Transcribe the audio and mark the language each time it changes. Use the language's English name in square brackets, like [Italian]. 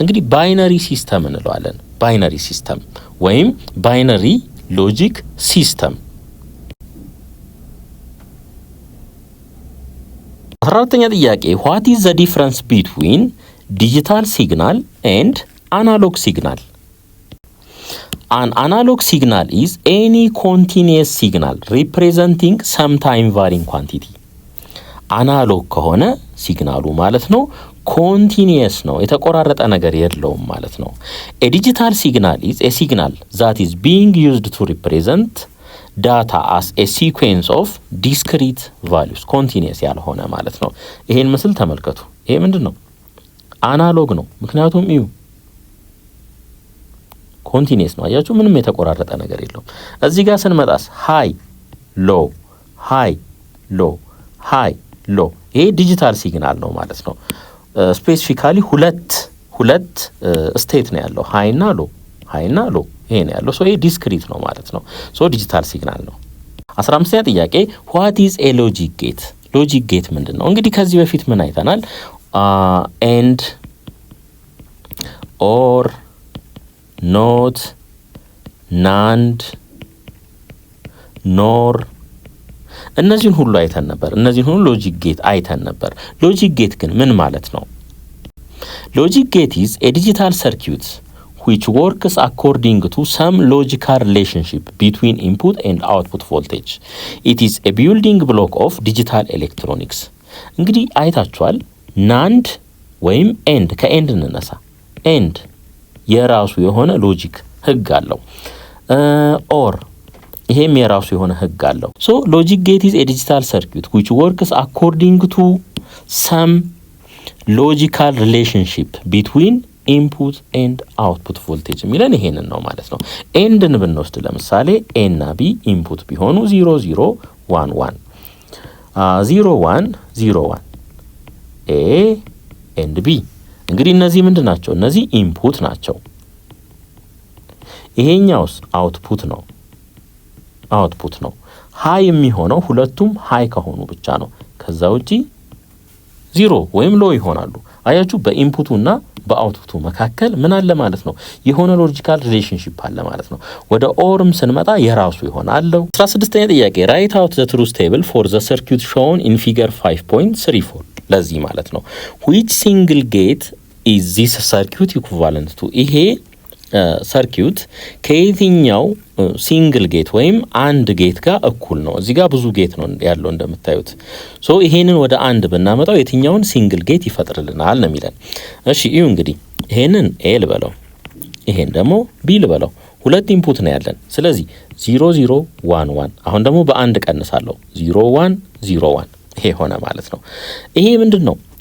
[Amharic] እንግዲህ ባይነሪ ሲስተም እንለዋለን። ባይነሪ ሲስተም ወይም ባይነሪ ሎጂክ ሲስተም። 14ኛ ጥያቄ [English] what is the difference between digital signal and analog signal? An analog signal is any continuous signal representing some time varying quantity. [Amharic] አናሎግ ከሆነ ሲግናሉ ማለት ነው ኮንቲኒየስ ነው፣ የተቆራረጠ ነገር የለውም ማለት ነው። [English] a digital signal is a signal that is being used to represent data as a sequence of discrete values. [Amharic] ኮንቲኒየስ ያልሆነ ማለት ነው። ይሄን ምስል ተመልከቱ። ይሄ ምንድነው? አናሎግ ነው። ምክንያቱም እዩ ኮንቲኒየስ ነው። አያችሁ ምንም የተቆራረጠ ነገር የለውም። እዚህ ጋር ስንመጣስ ሃይ ሎ ሃይ ሎ ሃይ ሎ ይሄ ዲጂታል ሲግናል ነው ማለት ነው። ስፔሲፊካሊ ሁለት ስቴት ነው ያለው ሃይና ሎ ይሄ ነው ያለው። ሶ ይሄ ዲስክሪት ነው ማለት ነው። ሶ ዲጂታል ሲግናል ነው። 15ኛ ጥያቄ [English] what is a logic gate? [Amharic] ሎጂክ ጌት ምንድነው? እንግዲህ ከዚህ በፊት ምን አይተናል? ኤንድ ኦር ኖት ናንድ ኖር እነዚህን ሁሉ አይተን ነበር። እነዚህን ሁሉ ሎጂክ ጌት አይተን ነበር። ሎጂክ ጌት ግን ምን ማለት ነው? [English] ሎጂክ ጌት is a digital circuit which works according to some logical relationship between input and output voltage. It is a building block of digital electronics. [Amharic] እንግዲህ አይታችኋል። ናንድ ወይም ኤንድ ከኤንድ እንነሳ። ኤንድ የራሱ የሆነ ሎጂክ ህግ አለው። ኦር ይሄም የራሱ የሆነ ህግ አለው። ሶ ሎጂክ ጌት [English] is a digital circuit which works according to some logical relationship between input and output voltage [Amharic] የሚለን ይሄንን ነው ማለት ነው። ኤንድን ብንወስድ ለምሳሌ ኤ እና ቢ ኢንፑት ቢሆኑ 0 0 1 1 0 1 0 1 ኤ ኤንድ ቢ እንግዲህ እነዚህ ምንድን ናቸው? እነዚህ ኢንፑት ናቸው። ይሄኛውስ አውትፑት ነው። ሃይ የሚሆነው ሁለቱም ሃይ ከሆኑ ብቻ ነው። ከዛ ውጪ ዜሮ ወይም ሎ ይሆናሉ። አያችሁ በኢንፑቱና በአውትፑቱ መካከል ምን አለ ማለት ነው? የሆነ ሎጂካል ሪሌሽንሺፕ አለ ማለት ነው። ወደ ኦርም ስንመጣ የራሱ ይሆናል። 16ኛ ጥያቄ [English] write out the truth table for the circuit shown in figure 5.34 [Amharic] ለዚህ ማለት ነው [English] which single gate is this circuit equivalent to? [Amharic] ይሄ ሰርኪዩት ከየትኛው ሲንግል ጌት ወይም አንድ ጌት ጋር እኩል ነው? እዚህ ጋር ብዙ ጌት ነው ያለው እንደምታዩት። ሶ ይሄንን ወደ አንድ ብናመጣው የትኛውን ሲንግል ጌት ይፈጥርልናል ነው የሚለን። እሺ እዩ እንግዲህ ይሄንን ኤ ልበለው፣ ይሄን ደግሞ ቢ ልበለው። ሁለት ኢንፑት ነው ያለን። ስለዚህ 0 0 1 1 አሁን ደግሞ በአንድ ቀንሳለሁ 0 1 0 1 ይሄ ሆነ ማለት ነው። ይሄ ምንድነው?